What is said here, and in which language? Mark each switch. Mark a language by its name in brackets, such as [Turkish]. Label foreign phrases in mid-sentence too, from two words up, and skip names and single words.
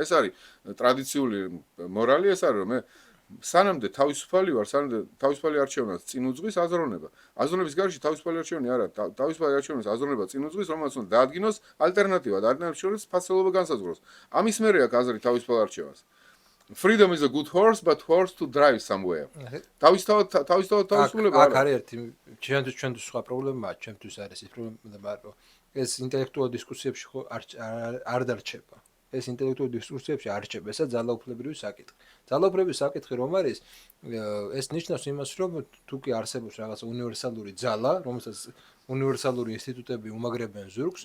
[Georgian] ეს არის ტრადიციული მორალი, ეს არის რომ მე სანამდე თავისუფალი ვარ, სანამდე თავისუფალი არჩევნას წინ უძღვის აზროვნება. აზროვნების გარშე თავისუფალი არჩევანი არა, თავისუფალი არჩევნის აზროვნება წინ უძღვის, რომელსაც უნდა დაადგინოს ალტერნატივა და ალტერნატივის შორის ფასეულობა განსაზღვროს. ამის მერე აქვს აზრი თავისუფალ არჩევანს. [English] Freedom is a good horse, but horse to drive somewhere. [Georgian] თავისთავად თავისუფლება აქ არის ერთი ჩვენთვის სხვა პრობლემაა, ჩემთვის არის ის პრობლემა, რომ ეს ინტელექტუალურ დისკუსიებში ხო არ დარჩება. ეს ინტელექტუალურ დისკუსიებში არ რჩება, ესა ძალაუფლებრივი საკითხი. ძალაუფლებრივი საკითხი რომ არის, ეს ნიშნავს იმას, რომ თუ კი არსებობს რაღაც უნივერსალური ძალა, რომელსაც უნივერსალური ინსტიტუტები უმაგრებენ ზურგს,